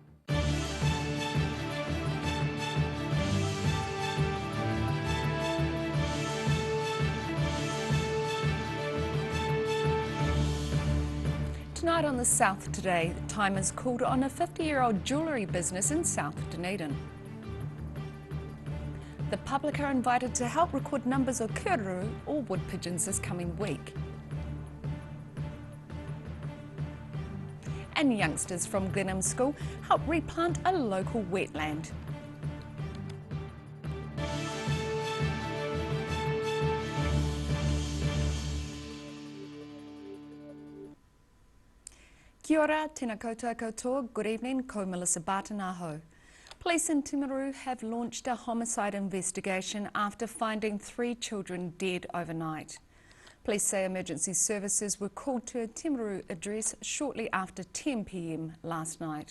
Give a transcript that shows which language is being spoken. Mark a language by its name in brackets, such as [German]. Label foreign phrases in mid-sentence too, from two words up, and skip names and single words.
[English] Tonight on the South Today, time is called on a 50-year-old jewellery business in South Dunedin. The public are invited to help record numbers of kururu or wood pigeons this coming week. And youngsters from Glenham School help replant a local wetland. [Māori] Kia ora, tēnā koutou katoa, [English] good evening, [Māori] ko Melissa Barton aho. [English] Police in Timaru have launched a homicide investigation after finding 3 children dead overnight. Police say emergency services were called to a Timaru address shortly after 10 p.m. last night.